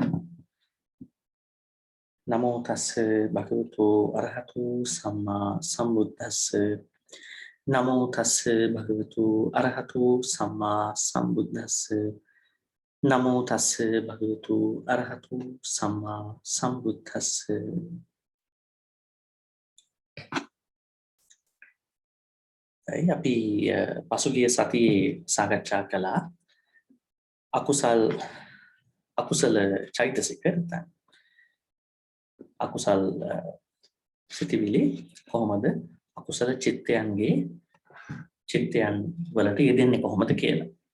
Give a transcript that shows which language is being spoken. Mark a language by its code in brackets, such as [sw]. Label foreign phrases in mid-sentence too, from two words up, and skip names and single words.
[pi] නමෝ තස්ස භගවතු අරහතු සම්මා සම්බුද්දස්ස. නමෝ තස්ස භගවතු අරහතු සම්මා සම්බුද්දස්ස. නමෝ තස්ස භගවතු අරහතු සම්මා සම්බුද්දස්ස. [si] අපි පසුගිය සතියේ සාකච්ඡා කළා අකුසල චෛතසික නැත්නම් අකුසල් සිතිවිලි කොහොමද අකුසල චිත්තයන් වලට යෙදෙන්නේ කොහොමද කියලා.